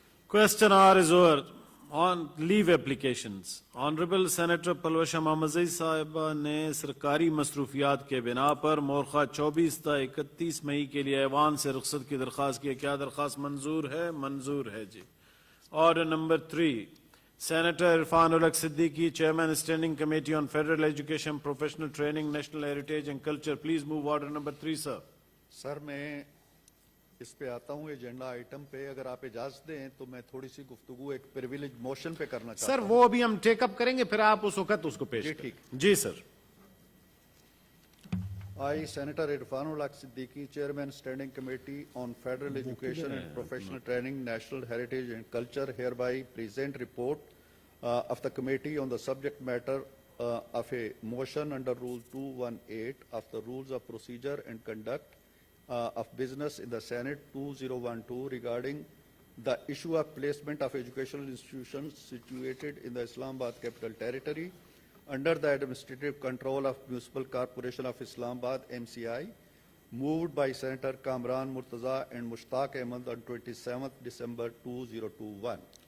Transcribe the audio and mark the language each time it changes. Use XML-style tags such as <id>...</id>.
<en>Question hour is over. On leave applications. Honorable Senator</en> <ur>Palwasha محمد صاحبہ نے سرکاری مصروفیات کے بنا پر مورخہ 24 تا 31 مئی کے لیے ایوان سے رخصت کی درخواست کی. کیا درخواست منظور ہے؟ منظور ہے جی.</ur> <en>Order number 3. Senator Irfan ul-Haq Siddiqui, Chairman Standing Committee on Federal Education, Professional Training, National Heritage and Culture. Please move order number 3, sir.</en> <ur>سر میں اس پہ آتا ہوں ایجنڈا آئٹم پہ. اگر آپ اجازت دیں تو میں تھوڑی سی گفتگو ایک پریویلیج موشن پہ کرنا چاہتا ہوں. سر وہ ابھی ہم ٹیک اپ کریں گے، پھر آپ اس وقت اس کو پیش کریں. ٹھیک. جی سر.</ur> <en>I, Senator Irfan Ulaq Siddiqui, Chairman Standing Committee on Federal Education and Professional Training, National Heritage and Culture, hereby present report of the committee on the subject matter of a motion under Rule 218 of the Rules of Procedure and Conduct of Business in the Senate 2012 regarding the issue of placement of educational institutions situated in the Islamabad Capital Territory under the administrative control of Municipal Corporation of Islamabad MCI, moved by Senator Kamran Murtaza and Mushtaq Ahmed on 27th December 2021.</en>